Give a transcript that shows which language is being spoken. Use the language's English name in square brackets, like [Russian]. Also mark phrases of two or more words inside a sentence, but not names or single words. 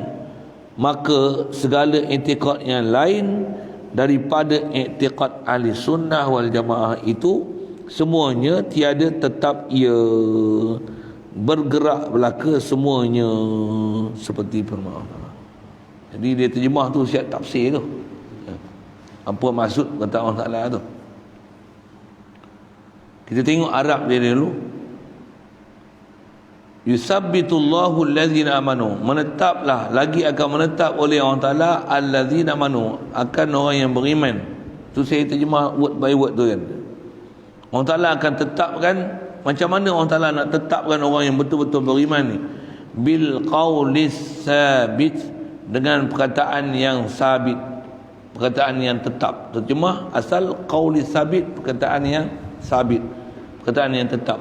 [Malay] Maka segala i'tiqad yang lain daripada i'tiqad [Arabic] أهل السنة والجماعة [Malay] itu semuanya tiada, tetap ia bergerak belaka semuanya seperti firman Allah. Jadi dia terjemah tu siap tafsir tu, apa maksud kata Allah Taala tu. Kita tengok Arab dia dulu. [Arabic] يثبت الله الذين آمنوا, [Malay] menetaplah, lagi akan menetap oleh Allah Taala [Arabic] الذين آمنوا, [Malay] akan orang yang beriman. Tu saya terjemah [English] word by word [Malay] tu kan. Allah Taala akan tetapkan, macam mana Allah Taala nak tetapkan orang yang betul-betul beriman ni? [Arabic] بالقول الثابت, [Malay] dengan perkataan yang sabit, perkataan yang tetap. Terjemah asal [Arabic] القول الثابت, [Malay] perkataan yang sabit, perkataan yang tetap.